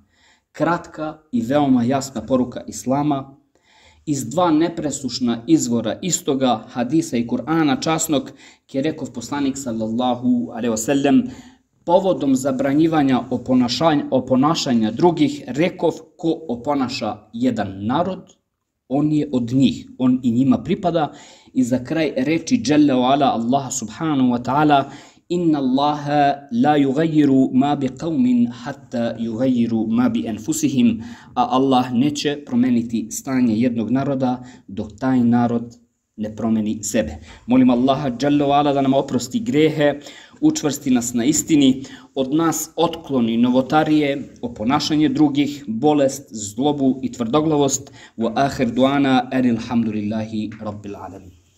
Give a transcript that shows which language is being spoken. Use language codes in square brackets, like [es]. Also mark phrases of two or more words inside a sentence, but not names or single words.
[bs] Kratka i veoma jasna poruka islama iz dva nepresušna izvora istoga hadisa i Kur'ana časnog, kje rekov poslanik [ar] صلى الله عليه وسلم [bs] povodom zabranjivanja oponašanja drugih, rekov ko oponaša jedan narod, on je od njih, on i njima pripada. I za kraj reči [ar] جل وعلا الله سبحانه وتعالى: إن الله لا يغير ما بقوم حتى يغيروا ما بأنفسهم, [bs] a Allah neće promeniti stanje jednog naroda dok taj narod ne promeni sebe. Molim Allaha [ar] جل وعلا [bs] da nam oprosti grehe, učvrsti nas na istini, od nas otkloni novotarije, oponašanje drugih, bolest, zlobu i tvrdoglavost. [ar] وآخر دعوانا الحمد لله رب العالمين.